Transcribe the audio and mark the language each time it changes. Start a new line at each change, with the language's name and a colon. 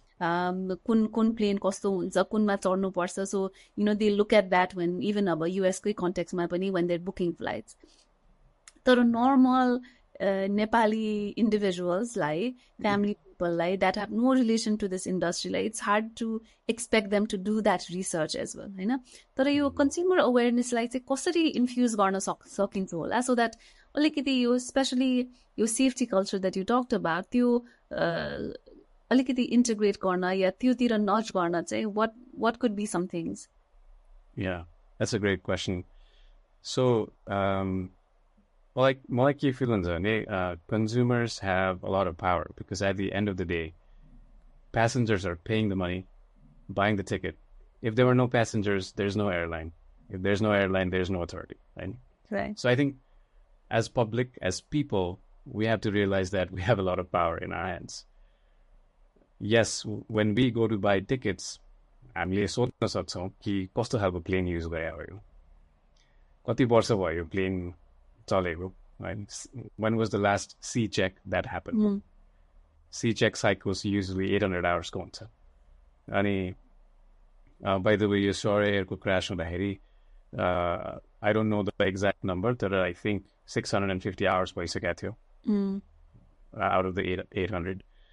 Nepali: कुन प्लेन कस्तो हुन्छ, कुनमा चढ्नु पर्छ,
English: so they look at that when even
Nepali: अब US कै कन्टेक्स्टमा पनि
English: when they're booking flights. तर normal Nepali individuals like family people like that have no relation to this industry, like it's hard to expect them to do that research as well, हैन?
Nepali: तर यो consumer awareness लाई चाहिँ कसरी infuse गर्न सकिन्छ होला,
English: so that
Nepali: अलिकति यो स्पेशली यो safety culture
English: that you talked about
Nepali: त्यो अलिकति integrate गर्न या त्योतिर नच गर्न चाहिँ
English: what could be some things? Yeah, that's a great question. So
Nepali: मलाई के फिल हुन्छ भने
English: consumers have a lot of power, because at the end of the day passengers are paying the money, buying the ticket. If there were no passengers, there's no airline. If there's no airline, there's no authority, right? So I think as public, as people, we have to realize that we have a lot of power in our hands. Yes, when we go to buy tickets,
Nepali: हामीले सोध्न सक्छौँ कि कस्तो खालको plain use गरे हो, कति वर्ष भयो प्लेन चलेको, right?
English: When was the last C check that happened? C check cycles usually 800 hours
Nepali: को हुन्छ।
English: अनि by the way,
Nepali: यो Shore को crash हुँदाखेरि
English: I don't know the exact number, तर I think 650 hours
Nepali: भइसकेको थियो
English: out of the 800.